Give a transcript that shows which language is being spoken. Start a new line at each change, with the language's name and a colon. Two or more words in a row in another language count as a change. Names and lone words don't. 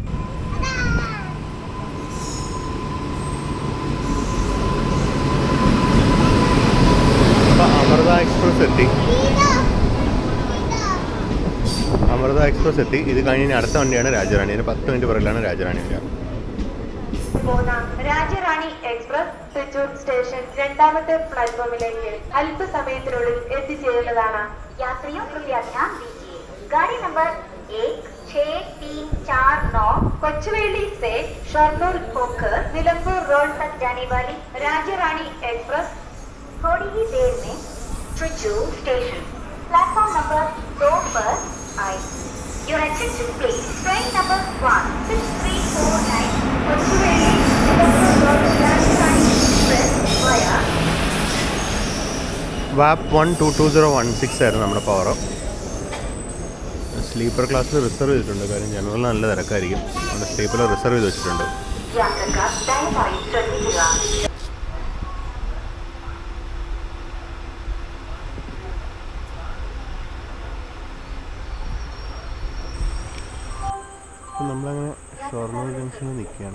Malayalam: അപ്പോൾ അമൃത എക്സ്പ്രസ് എത്തി. ഇത് കഴിഞ്ഞ് അടുത്ത വണ്ടിയാണ് രാജറാണി. 10 മിനിറ്റ് പുറകിലാണ് രാജറാണി വരിക. രാജറാണി എക്സ്പ്രസ് തൃശൂർ സ്റ്റേഷൻ 2ാമത്തെ പ്ലാറ്റ്ഫോമിലേക്ക് അല്പസമയത്തിനുള്ളിൽ എത്തിച്ചേരുന്നതാണ്.
Hindi: യാത്രിयों कृपया ध्यान दीजिए. गाड़ी नंबर 1639 कोचुवेली से शरनूर होकर निलंबूर रोड तक जाने वाली राजरानी एक्सप्रेस थोड़ी ही देर में तृश्शूर स्टेशन प्लेटफॉर्म नंबर 2 पर आई.
English: Your attention please. Train number 16349 कोचुवेली निलंबूर रोड राजरानी एक्सप्रेस via
Malayalam: WAP 1222016 ആയിരുന്നു നമ്മുടെ പവർ. സ്ലീപ്പർ ക്ലാസ്സിൽ റിസർവ് ചെയ്തിട്ടുണ്ട്. കാര്യം ജനറൽ നല്ല തിരക്കായിരിക്കും. അതുകൊണ്ട് സ്ലീപ്പറിൽ റിസർവ് ചെയ്ത് വെച്ചിട്ടുണ്ട്. നമ്മളങ്ങനെ ഷൊർണൂർ ജംഗ്ഷനിൽ നിൽക്കുകയാണ്.